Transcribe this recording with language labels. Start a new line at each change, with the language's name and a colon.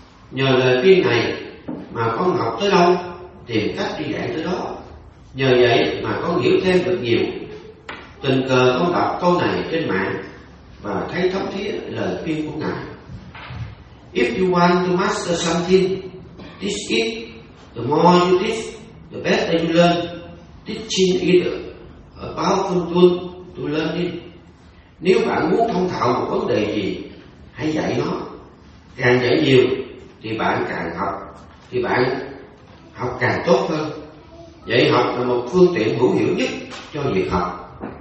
Vietnamese: Nhờ lời khuyên này mà con học tới đâu tìm cách đi dạy tới đó. Nhờ vậy mà con hiểu thêm được nhiều. Tình cờ con đọc câu này trên mạng và thấy thấm thía lời khuyên của ngài:
English: If you want to master something, teach it. The more you teach, the better you learn. Teaching it a powerful tool to learn it.
Vietnamese: Nếu bạn muốn thông thạo một vấn đề gì, hãy dạy nó. Càng dạy nhiều thì bạn càng học, thì bạn học càng tốt hơn. Dạy học là một phương tiện hữu hiệu nhất cho việc học.